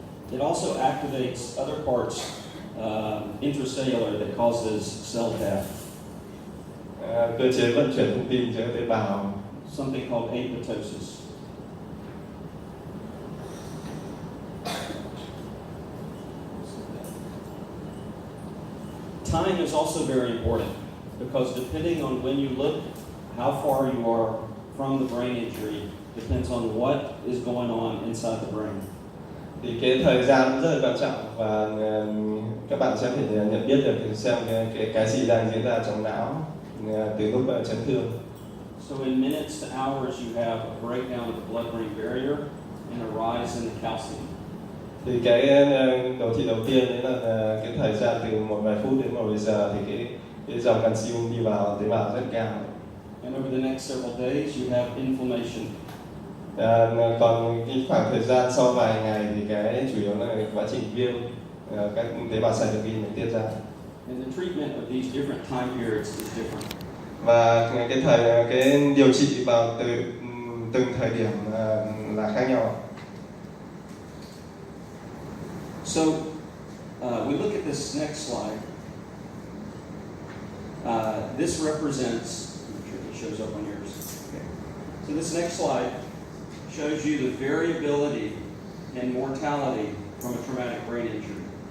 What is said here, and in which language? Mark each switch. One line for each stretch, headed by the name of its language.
English: It also activates other parts intracellular that causes cell death.
Vietnamese: Cơ chế vận chuyển thông tin cho tế bào.
English: Something called apoptosis. Time is also very important because depending on when you look, how far you are from the brain injury depends on what is going on inside the brain.
Vietnamese: Thì cái thời gian rất là quan trọng và các bạn sẽ phải nhận biết được xem cái gì đang diễn ra trong não từ lúc chấn thương.
English: So in minutes to hours you have a breakdown of the blood-brain barrier and a rise in the calcium.
Vietnamese: Thì cái đầu tiên đấy là cái thời gian từ một vài phút đến một vài giờ thì cái dòng calcium đi vào tế bào rất cao.
English: And over the next several days you have inflammation.
Vietnamese: Còn cái khoảng thời gian sau vài ngày thì cái chủ yếu là quá trình viêm, các tế bào cytokine tiết ra.
English: And the treatment of these different time periods is different.
Vietnamese: Và cái điều trị vào từng thời điểm là khác nhau.
English: So we look at this next slide. This represents, I'm sure it shows up on yours. Okay. So this next slide shows you the variability and mortality from a traumatic brain injury.